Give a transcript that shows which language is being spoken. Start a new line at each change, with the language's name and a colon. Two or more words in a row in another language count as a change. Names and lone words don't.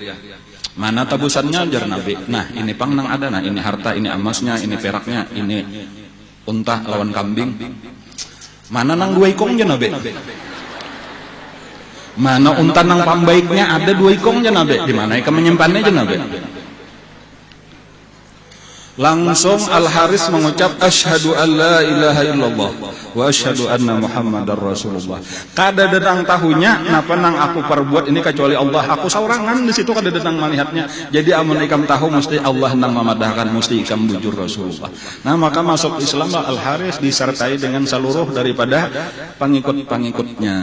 Banjar: Mana tabusannya ujar Nabi? Nah ini pang nang ada, nah ini harta, ini emasnya, ini peraknya, ini unta lawan kambing. Mana nang 2 ikungnya Nabi? Mana unta nang pambaiknya ada 2 ikungnya Nabi? Di mana ikam menyimpannya aja Nabi? Langsung Al-Harits mengucap
Arabic: أشهد أن لا إله إلا الله وأشهد أن محمدا رسول الله.
Banjar: Kada dedang tahunya napa nang aku perbuat ini kecuali Allah. Aku saurangan di situ kada dedang melihatnya. Jadi amun ikam tahu mesti Allah nang memadahkan, mesti ikam bujur Rasulullah. Nah maka masuk Islam Al-Harits disertai dengan seluruh daripada pengikut-pengikutnya.